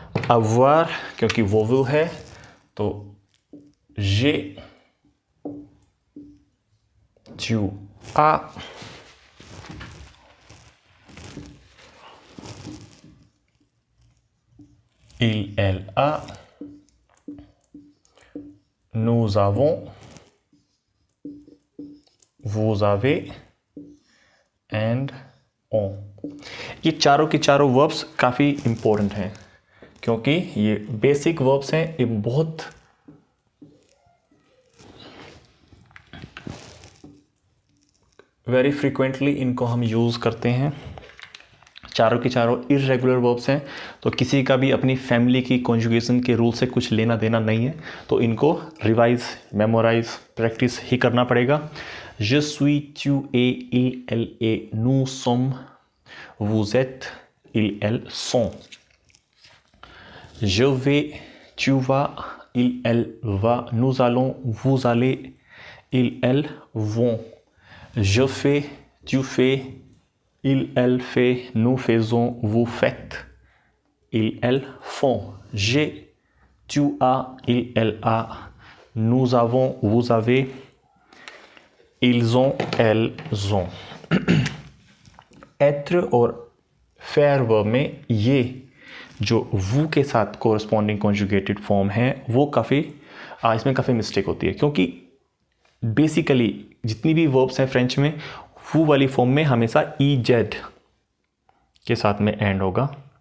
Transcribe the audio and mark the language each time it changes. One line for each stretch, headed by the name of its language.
French: avoir
Hindi: क्योंकि vowel है तो
French: j'ai, tu as, il, elle a, nous avons, vous avez एंड on.
Hindi: ये चारों के चारों वर्ब्स काफ़ी इंपॉर्टेंट हैं क्योंकि ये बेसिक वर्ब्स हैं. ये बहुत वेरी फ्रीक्वेंटली इनको हम यूज़ करते हैं. चारों के चारों इर्रेगुलर वर्ब्स हैं, तो किसी का भी अपनी फैमिली की कॉन्जुगेशन के रूल से कुछ लेना देना नहीं है, तो इनको रिवाइज, मेमोराइज, प्रैक्टिस ही करना पड़ेगा।
French: Je suis, tu es, il, elle est, nous sommes, vous êtes, ils, elles sont. Je vais, tu vas, il, elle va, nous allons, vous allez, ils, elles vont. Je fais, tu fais, il, elle fait, nous faisons, vous faites, ils, elles font. J'ai, tu as, il, elle a, nous avons, vous avez, ils ont, elles ont.
Hindi: être और fair verb में ये जो वो के साथ corresponding conjugated form है वो काफ़ी इसमें काफ़ी मिस्टेक होती है, क्योंकि बेसिकली जितनी भी वर्ब्स हैं फ्रेंच में वो वाली फॉर्म में हमेशा ई जेड के साथ में एंड होगा,